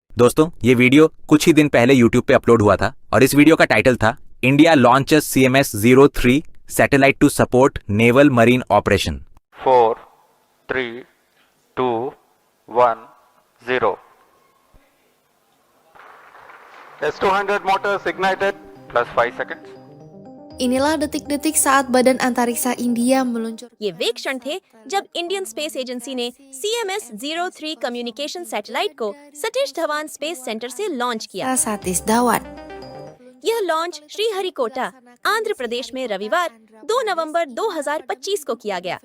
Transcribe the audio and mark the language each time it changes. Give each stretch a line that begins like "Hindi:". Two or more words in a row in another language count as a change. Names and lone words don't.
Hindi: दोस्तों, ये वीडियो कुछ ही दिन पहले YouTube पे अपलोड हुआ था और इस वीडियो का टाइटल था
English: India launches CMS-03 satellite to support naval marine operation. 4, 3, 2, 1, 0. S200 motors ignited plus 5 seconds.
Indonesian: Inilah detik-detik saat Badan Antariksa India meluncur.
Hindi: ये वे क्षण थे जब
English: Indian space agency
Hindi: ने CMS-03
English: communication satellite
Hindi: को सतीश धवन स्पेस सेंटर से लॉन्च किया। Satis Dhawan. यह लॉन्च श्रीहरिकोटा, आंध्र प्रदेश में रविवार 2 नवंबर 2025 को किया गया।